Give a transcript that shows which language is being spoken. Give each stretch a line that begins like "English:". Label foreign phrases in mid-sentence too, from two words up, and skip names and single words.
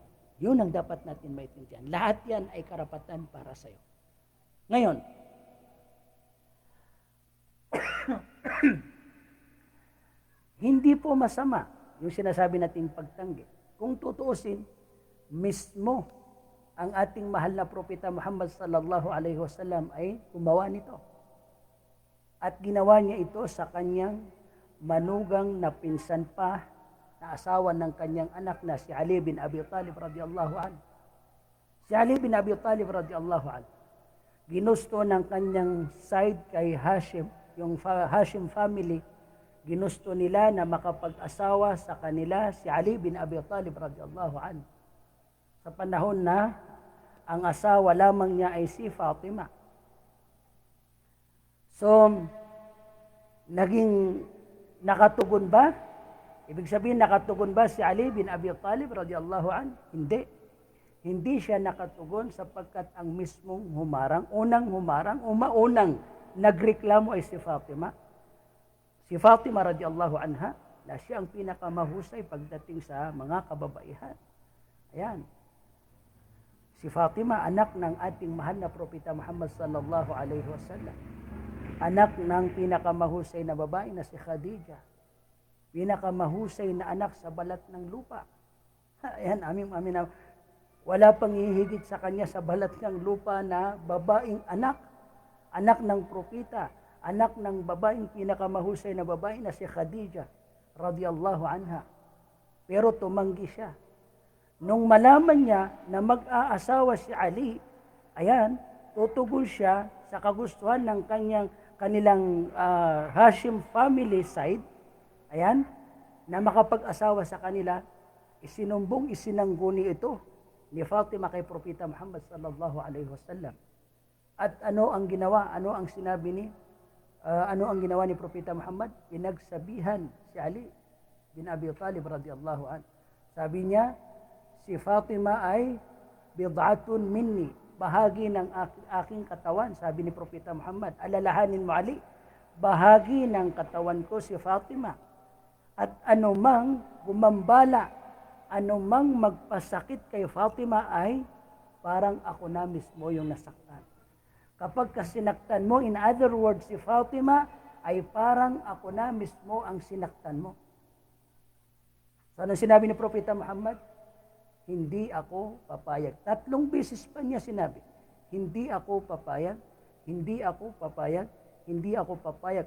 Filipino: Yun ang dapat natin maintindihan. Lahat yan ay karapatan para sa iyo. Ngayon, hindi po masama yung sinasabi nating pagtanggi. Kung tutuusin, mismo ang ating mahal na propeta Muhammad
Arabic: sallallahu alaihi wasallam
Filipino: ay gumawa nito. At ginawa niya ito sa kanyang manugang na pinsan pa na asawa ng kanyang anak na si Ali bin Abi Talib
Arabic: radhiyallahu anhu.
Filipino: Si Ali bin Abi Talib
Arabic: radhiyallahu anhu,
Filipino: ginusto ng kanyang side kay Hashim, yung Hashim family, ginusto nila na makapag-asawa sa kanila si Ali bin Abi Talib
Arabic: radhiyallahu anhu.
Filipino: Sa panahon na ang asawa lamang niya ay si Fatima. So, naging nakatugon ba? Ibig sabihin, nakatugon ba si Ali bin Abi Talib
Arabic: radhiyallahu anhu?
Filipino: Hindi. Hindi siya nakatugon sapagkat ang mismong unang nagreklamo ay si Fatima. Si Fatima
Arabic: radhiyallahu anha,
Filipino: na siya ang pinakamahusay pagdating sa mga kababaihan. Ayan. Si Fatima, anak ng ating mahal na propeta Muhammad
Arabic: sallallahu alaihi wasallam.
Filipino: Anak ng pinakamahusay na babae na si Khadija. Pinakamahusay na anak sa balat ng lupa. Ayan, amin. Wala pang hihigit sa kanya sa balat ng lupa na babaeng anak. Anak ng propeta. Anak ng babaeng pinakamahusay na babae na si Khadija
Arabic: radhiyallahu anha.
Filipino: Pero tumanggi siya. Nung malaman niya na mag-aasawa si Ali, ayan, tutugon siya sa kagustuhan ng kanilang Hashim family side, ayan, na makapag-asawa sa kanila, isinangguni ito ni Fatima kay Propeta Muhammad
Arabic: sallallahu alaihi wasallam.
Filipino: At ano ang ginawa? Ano ang ginawa ni Propeta Muhammad? Pinagsabihan si Ali bin Abi Talib
Arabic: radhiyallahu anhu.
Filipino: Sabi niya, si Fatima ay
Arabic: bid'atun minni,
Filipino: bahagi ng aking katawan. Sabi ni Propeta Muhammad, alalahanin mo Ali, bahagi ng katawan ko si Fatima. At anumang gumambala, anumang magpasakit kay Fatima ay parang ako na mismo yung nasaktan. Kapag kasinaktan mo,
English: in other words,
Filipino: si Fatima ay parang ako na mismo ang sinaktan mo. So, ano sinabi ni Propeta Muhammad? Hindi ako papayag. 3 beses pa niya sinabi, hindi ako papayag, hindi ako papayag, hindi ako papayag.